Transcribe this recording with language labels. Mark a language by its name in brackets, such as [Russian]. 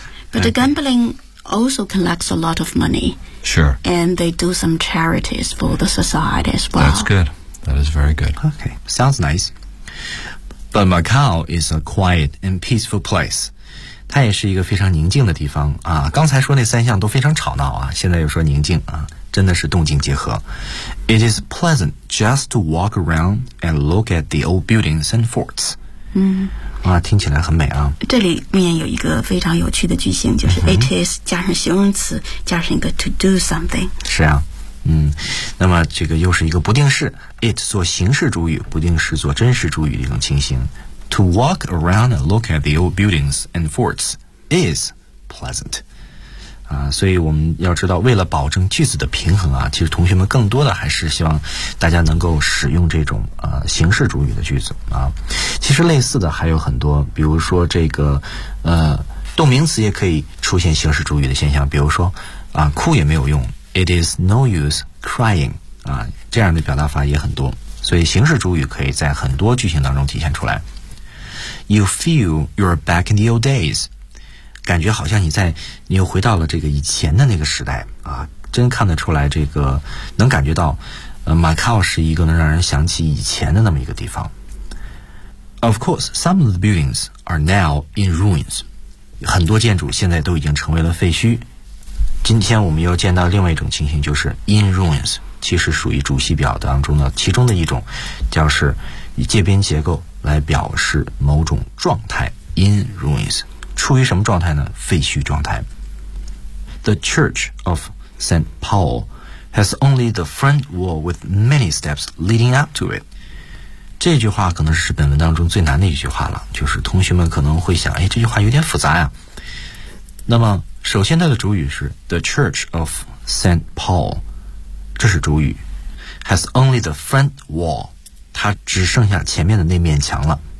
[English] But the gambling also collects a lot of money. Sure. And they do some charities for the society as well. That's good. That is very good. Okay. Sounds nice. But Macau is a quiet and peaceful place. [Chinese] 它也是一个非常宁静的地方啊。刚才说那三项都非常吵闹啊，现在又说宁静啊，真的是动静结合。 [English] It is pleasant just to walk around and look at the old buildings and forts. [Chinese] 啊，听起来很美啊。这里面有一个非常有趣的句型，就是 it is 加上形容词，加上一个 [English] to do something。 [Chinese] 是啊，嗯，那么这个又是一个不定式 ，it 做形式主语，不定式做真实主语的一种情形。 [English] To walk around and look at the old buildings and forts is pleasant。 [Chinese] 啊，所以我们要知道，为了保证句子的平衡啊，其实同学们更多的还是希望大家能够使用这种形式主语的句子啊。其实类似的还有很多，比如说这个动名词也可以出现形式主语的现象，比如说啊，哭也没有用 ， [English] it is no use crying [Chinese] 啊，这样的表达法也很多。所以形式主语可以在很多句型当中体现出来。 [English] You feel you're back in the old days. [Chinese] 感觉好像你又回到了这个以前的那个时代啊，真看得出来这个能感觉到Macau 是一个能让人想起以前的那么一个地方。 [English] Of course, some of the buildings are now in ruins. [Chinese] 很多建筑现在都已经成为了废墟。今天我们又见到另外一种情形，就是 in ruins, 其实属于主系表当中的其中的一种，就是以介宾结构来表示某种状态 in ruins。处于什么状态呢？废墟状态。 [English] The Church of St. Paul has only the front wall with many steps leading up to it. [Chinese] 这句话可能是本文当中最难的一句话了，就是同学们可能会想，哎，这句话有点复杂呀。那么首先它的主语是 The Church of St. Paul， 这是主语， [English] has only the front wall， [Chinese] 它只剩下前面的那面墙了。